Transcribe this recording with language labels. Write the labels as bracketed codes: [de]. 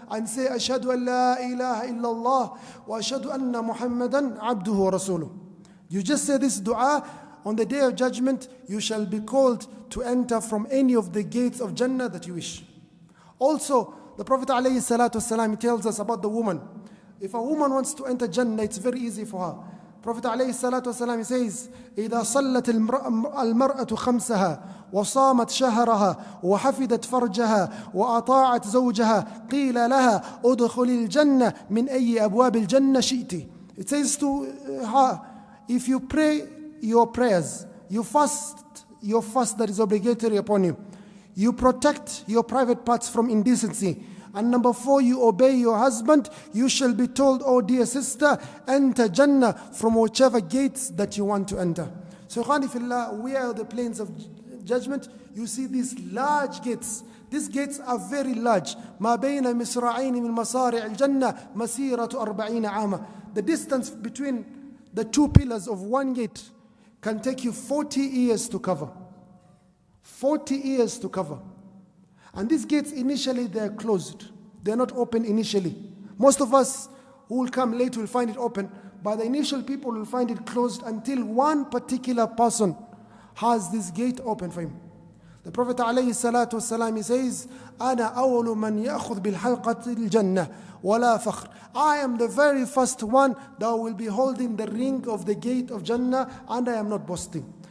[en] And say, Ashhadu an la ilaha illallah wa ashhadu anna Muhammadan abduhu wa rasuluh. You just say this dua. On the day of judgment, you shall be called to enter from any of the gates of Jannah that you wish. Also, the Prophet ﷺ tells us about the woman. If a woman wants to enter Jannah, it's very easy for her. [ar] Prophet ﷺ says, إِذَا صَلَّتِ الْمَرْأَةُ خَمْسَهَا وَصَامَتْ شَهْرَهَا وَحَفِدَتْ فَرْجَهَا وَأَطَاعَتْ زَوْجَهَا قِيلَ لَهَا أُدْخُلِ الْجَنَّةِ مِنْ أَيِّ أَبْوَابِ الْجَنَّةِ شِئْتِ. [en] It says to her, if you pray your prayers, you fast your fast that is obligatory upon you, you protect your private parts from indecency, and number 4, you obey your husband, you shall be told, oh dear sister, enter Jannah from whichever gates that you want to enter. So Ikhwani fillah, we are the plains of judgment. You see these large gates. These gates are very large. [ar] ما بين مصراعين من مصارع الجنة مسيرة 40 عاما. [en] The distance between the two pillars of one gate can take you 40 years to cover. 40 years to cover. And these gates initially they're closed. They're not open initially. Most of us who will come late will find it open, but the initial people will find it closed until one particular person has this gate open for him. The Prophet ﷺ, he says, [ar] أَنَا أَوَّلُ مَنْ يَأْخُذْ بِالْحَلْقَةِ الْجَنَّةِ وَلَا فَخْرٍ. [en] I am the very first one that will be holding the ring of the gate of Jannah, and I am not boasting.